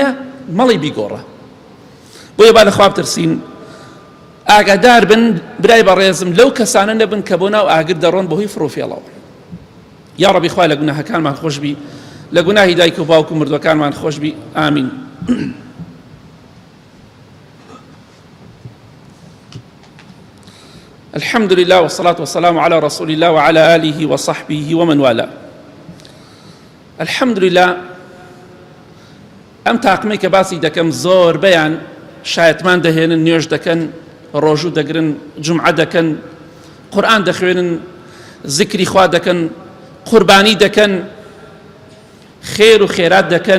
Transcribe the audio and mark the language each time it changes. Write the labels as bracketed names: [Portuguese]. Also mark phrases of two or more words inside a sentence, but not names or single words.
[Central Kurdish] مەڵی بیگۆڕە بۆیە با لە خوا بترسین ئاگادار بن برای بەڕێزم لەو کەسانە نەبن کە بۆ ناو ئاگر دەڕۆن بەهۆی فڕوفێڵەوە یا ڕەبی خوای لە گوناهەکانمان خۆش بی لە گوناهی دایک و باوک و مردوەکانمان خۆش بی ئامین [Arabic] الحمد لله والصلاة والسلام على رسول الله وعلى آله وصحبه ومن والاه. الحمد لله [Central Kurdish] ئەم تاقمەی کە باسی دەکەم زۆربەیان شایەتمان دەهێنن، نوێژ دەکەن، ڕۆژوو دەگرن، جومعە دەکەن، قورئان دەخوێنن، زیکری خوا دەکەن، قوربانی دەکەن، خێر و خێرات دەکەن.